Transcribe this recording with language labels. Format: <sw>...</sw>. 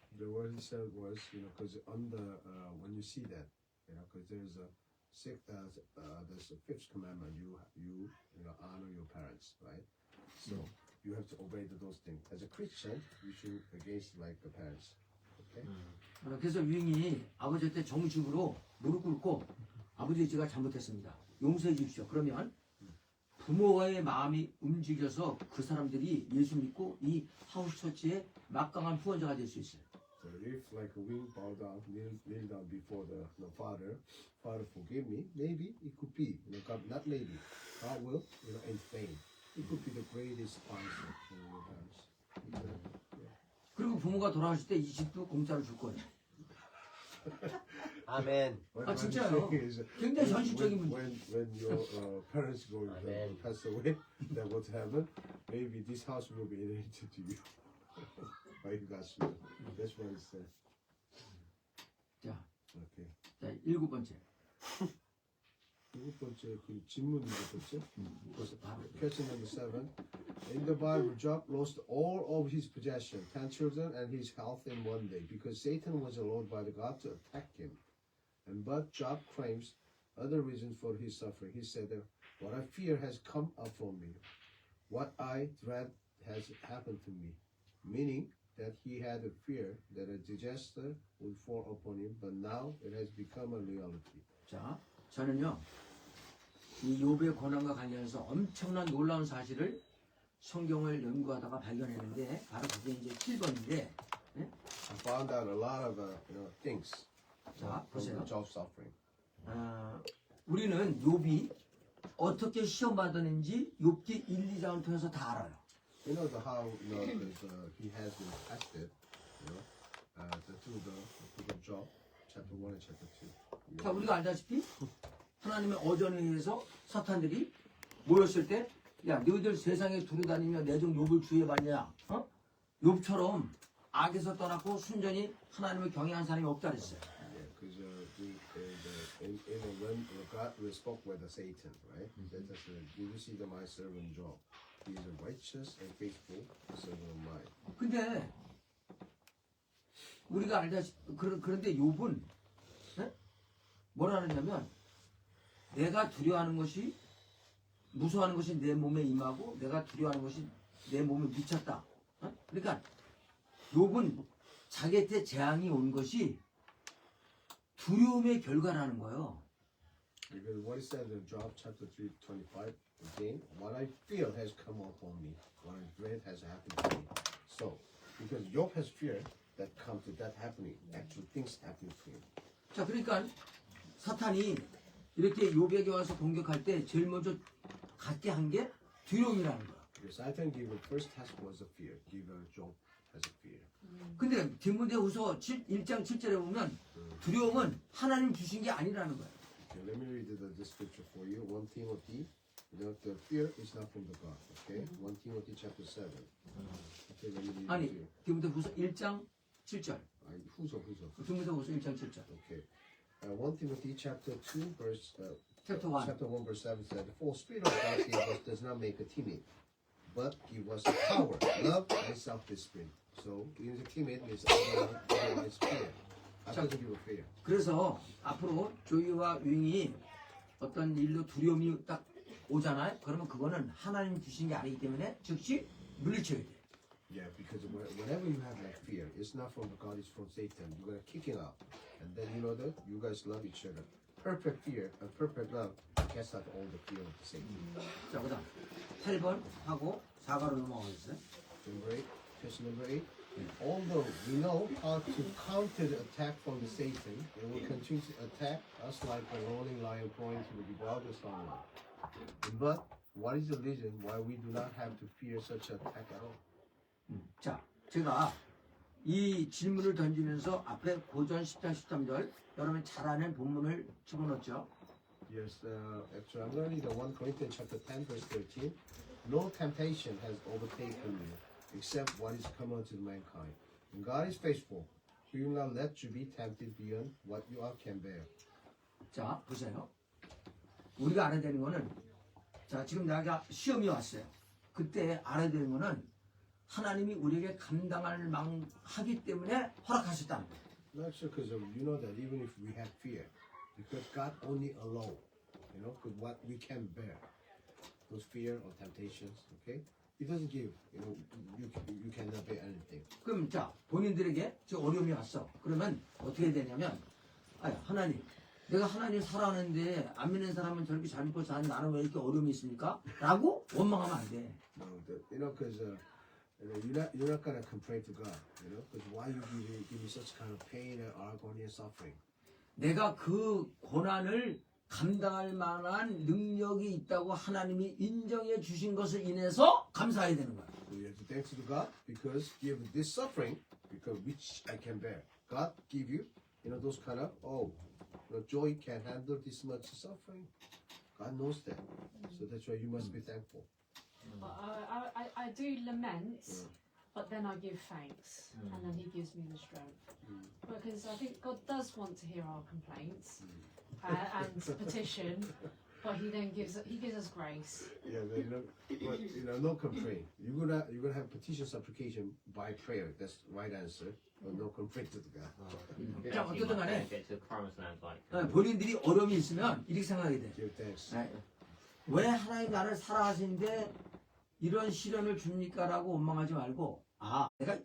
<en>The word he said was, because when you see that, because there's the fifth commandment, you honor your parents, right? So you have to obey those things. As a Christian, you should against like the parents. Okay.</en> <ko>그래서 유인이 아버지한테 정식으로 무릎 꿇고 아버지 제가 잘못했습니다. 용서해 주십시오. 그러면 부모와의 마음이 움직여서 그 사람들이 예수 믿고 이 하우스처치의 막강한 후원자가 될 수 있어요.</ko> <en>So if like we bow down, kneel down before the Father, Father forgive me, maybe it could be, God, not maybe, God will, entertain. It could be the greatest sponsor for your parents.</en> <ko>그리고 부모가 돌아가실 때 이 집도 공짜로 줄 거예요. 아멘. 아 진짜요? 굉장히 현실적인 문제.</ko> <en>When your parents go Amen. pass away, that what happen? Maybe this house will be inherited to you. By God's will. That's what it said.</en> <ko>자,</ko> <en>Okay.</en> <ko>자 7번째. 일곱 번째 그 질문 일곱 번째. 그것을 바로</ko> <en>Question number 7. In the Bible, Job lost all of his possession, 10 children, and his health in one day, because Satan was allowed by the God to attack him. But Job claims other reasons for his suffering. He said, "What I fear has come upon me. What I dread has happened to me." Meaning that he had a fear that a disaster would fall upon him, but now it has become a reality.</en> <ko>자, 저는요, 이 욥의 고난과 관련해서 엄청난 놀라운 사실을 성경을 연구하다가 발견했는데, 바로 그게 이제 7번인데,</ko> <en>I found out a lot of things</en> <ko>자,</ko> <en>from</en> <ko>보세요.</ko> <en>the Job suffering.</en> <ko>우리는 욥이 어떻게 시험 받았는지 욥기 1, 2장을 통해서 다 알아요.</ko> <en>You know how because he has been tested, through the Job, chapter 1 and chapter 2.</en> <ko>자, 우리가 알다시피 하나님의 어전에 의해서 사탄들이 모였을 때, 야, 너희들 세상에 두루다니며 내 종 욥을 주의해봤냐? 어? 욥처럼 악에서 떠났고 순전히 하나님을 경외한 사람이 없다 그랬어요.</ko> <en>Yeah, because when God spoke with Satan, right? That is, did you see my servant Job? He is a righteous and faithful servant of mine.</en> <ko>근데 우리가 알다시피 그런데 욥은 뭐라 하느냐면 내가 두려워하는 것이 무서워하는 것이 내 몸에 임하고 내가 두려워하는 것이 내 몸에 미쳤다. 그러니까 욥은 자기한테 재앙이 온 것이 두려움의 결과라는 거예요.</ko> <en>Because what he said in Job chapter 3:25, again, what I feel has come upon me, what I dread has happened to me. So, because Job has fear that come to that happening, actual things happening to him.</en> <ko>자, 그러니까 사탄이 이렇게 욥에게 와서 공격할 때 제일 먼저 갖게 한 게 두려움이라는 거야.</ko> <en>Because Satan gave the first task was a fear, give Job has a fear.</en> <ko>근데 디모데후서 1장 7절에 보면 두려움은 하나님 주신 게 아니라는 거야.</ko> <en>Okay, let me read the scripture for you. 1 Timothy, the fear is not from the God. Okay, 1 Timothy chapter 7. Okay, let me read it to</en> <ko>아니,</ko> <en>you.</en> <ko>디모데후서 1장 7절. 후서. 디모데후서 1장 7절.</ko> <en>Okay. 1 Timothy chapter 2 verse Chapter 1. chapter 1 verse 7 said, "For spirit of God gave us does not make a timid, but give us power, love, and self-discipline." So, being a timid means otherwise fear. I doesn't give a fear.</en> <ko>그래서 앞으로 조이와 윙이 어떤 일로 두려움이 딱 오잖아요. 그러면 그거는 하나님 주신 게 아니기 때문에 즉시 물리쳐야 돼.</ko> <en>Yeah, because whenever you have that fear, it's not from God, it's from Satan. You're gonna kick it out, and then you know that you guys love each other. Perfect fear and perfect love casts out all the fear of Satan.</en> <ko>자, 그다음 8번 하고 4가로 넘어가겠어요.</ko> <en>Number 8, question number 8. Although we know how to counter the attack from the Satan, it will continue to attack us like a roaring lion prone to the devourer someone. But what is the reason why we do not have to fear such attack at all?</en> <ko>자, 제가 이 질문을 던지면서 앞에 고전 10장 13절 여러분 잘 아는 본문을 집어넣었죠.</ko> <en>Yes, actually, I'm going to read the 1 Corinthians chapter 10, verse 13. No temptation has overtaken you, except what is common to mankind. And God is faithful. He will not let you be tempted beyond what you all can bear.</en> <ko>자, 보세요. 우리가 알아야 되는 거는 자, 지금 내가 시험이 왔어요. 그때 알아야 되는 거는 하나님이 우리에게 감당할 하기 때문에 허락하셨다는 거예요.</ko> <en>Not sure because you know that even if we have fear, because God only allow, because what we can bear, those fear or temptations, okay? He doesn't give, you cannot bear anything.</en> <ko>그럼 자, 본인들에게 저 어려움이 왔어. 그러면 어떻게 해야 되냐면, 하나님, 내가 하나님 사랑하는데 안 믿는 사람은 저렇게 잘 믿고 사는 나는 왜 이렇게 어려움이 있습니까? 라고 원망하면 안 돼.</ko> <en>No, because you're not gonna complain to God, because why you give me such kind of pain and agony and suffering?</en> <ko>내가 그 고난을 감당할 만한 능력이 있다고 하나님이 인정해 주신 것을 인해서 감사해야 되는 거야.</ko> <en>So you have to thank to God because give this suffering because which I can bear. God give you, those kind of joy can handle this much suffering. God knows that, so that's why you must be thankful. But I do lament, but then I give thanks, and then He gives me the strength. Because I think God does want to hear our complaints and petition, but He gives us grace. Yeah, but no complaint. You're gonna have petition supplication by prayer. That's the right answer. But no complaint to God.</en> <ko>자, 어쨌든 간에</ko> <en>Get to the promised land like.</en> <ko>본인들이 어려움이 있으면 이렇게 생각하게 돼.</ko> <en>Give thanks.</en> <ko>왜 하나님 나를 사랑하시는데 이런 시련을 줍니까? 라고 원망하지 말고 내가</ko>